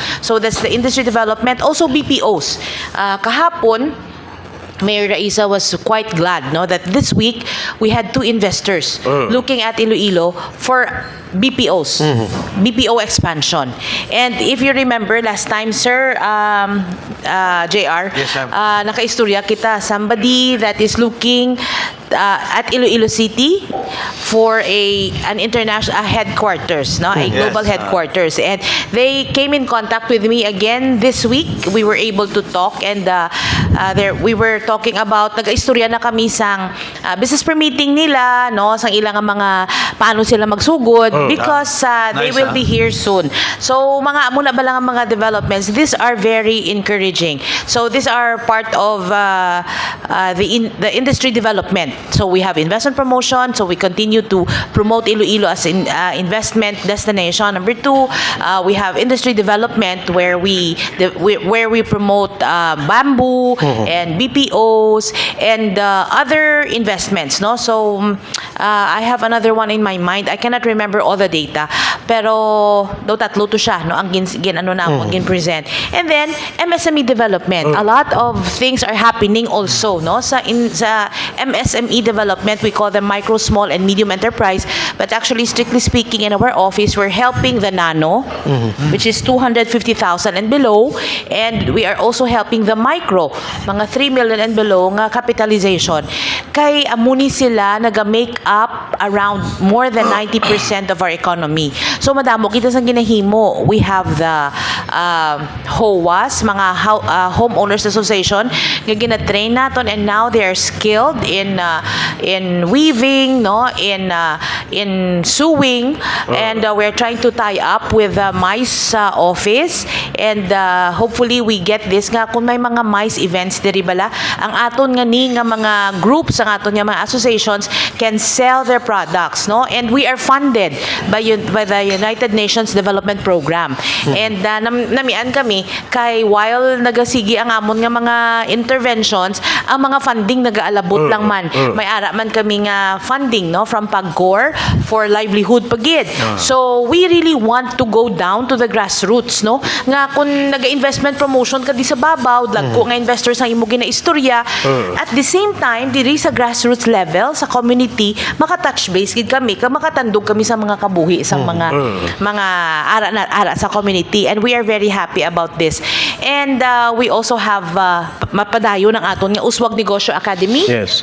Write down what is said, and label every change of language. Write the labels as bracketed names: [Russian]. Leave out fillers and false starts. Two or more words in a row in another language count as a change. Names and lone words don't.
[English] So that's the industry development. Also BPOs. Kahapon Mayor Raisa was quite glad no that this week we had two investors looking at Iloilo for BPOs, BPO expansion. And if you remember last time, sir, JR, Yes, [Hiligaynon] nakaistorya kita, [English] somebody that is looking at Iloilo City for an international headquarters, no, a global headquarters, and they came in contact with me again this week. We were able to talk, and we were talking about [Hiligaynon] nag-istorya na kami sang [English] business permitting [Hiligaynon] nila, no, sang ilang mga paano sila magsugod [English] because they will be here soon. [Hiligaynon] So mga muna ba lang ang mga developments, [English] these are very encouraging. So these are part of the industry development. So we have investment promotion, so we continue to promote Iloilo as investment destination. Number two, we have industry development where we promote bamboo and BPOs and other investments, no. So I have another one in my mind. I cannot remember all the data, [Hiligaynon] pero do tatlo to siya no ang gin present. [English] And then MSME development. A lot of things are happening also no sa MSME development. We call them micro, small and medium enterprise, But actually, strictly speaking, in our office, we're helping the nano, which is 250,000 and below, and we are also helping the micro, mga 3 million and below nga capitalization. [Hiligaynon] Kay amuni sila naga-make up [English] around more than 90% of our economy. [Hiligaynon] So madamo kita sa ginahimo. [English] We have the HOAs, mga homeowners association [Hiligaynon] nga gina-train naton, [English] and now they are skilled in weaving, no, in sewing, and we're trying to tie up with the MICE office, and hopefully we get this [Hiligaynon] nga kung may mga MICE events diri bala, ang aton nga ni nga mga groups, ang aton nga mga associations [English] can sell their products, no, and we are funded by the United Nations Development Program. [Hiligaynon] And namian kami kay while nagasigi ang amon nga mga interventions, ang mga funding nagaalabot lang man. May ara man kami nga funding, no, [English] from PAGCOR for livelihood [Hiligaynon] pagid. [English] So we really want to go down to the grassroots, [Hiligaynon] no, nga kung naga- [English] investment promotion [Hiligaynon] ka di sa babaw, dagko nga investors ang imo ginaistorya, [English] at the same time [Hiligaynon] diri sa [English] grassroots level [Hiligaynon] sa community maka-touch base gid kami, makatandog kami sa mga kabuhi sa mga ara sa community, [English] and we are very happy about this. And we also have [Hiligaynon] mapadayon ang aton nga Uswag Negosyo Academy. [English] Yes.